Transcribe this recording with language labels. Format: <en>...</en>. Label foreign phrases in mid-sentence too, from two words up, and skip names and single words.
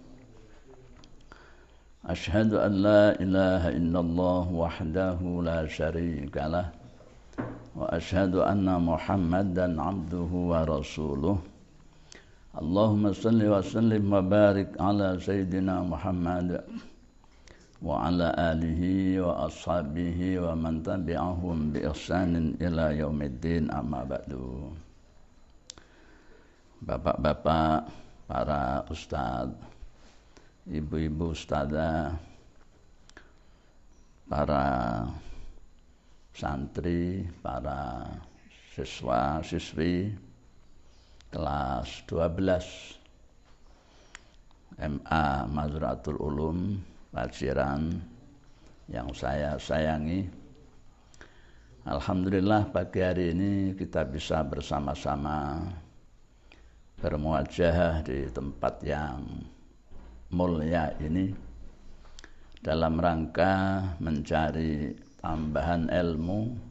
<ar>أشهد أن لا إله إلا الله وحده لا شريك له وأشهد أن محمدا عبده ورسوله. اللهم صل وسلم وبارك على سيدنا محمد وعلى آله وأصحابه ومن تبعهم بإحسان إلى يوم الدين، أما بعد.</ar> <id>Bapak-bapak, para ustadz, ibu-ibu ustadzah, para santri, para siswa-siswi kelas 12 MA Mazra'atul Ulum Paciran yang saya sayangi. Alhamdulillah pagi hari ini kita bisa bersama-sama bermuajahah di tempat yang mulia ini dalam rangka mencari tambahan ilmu</id>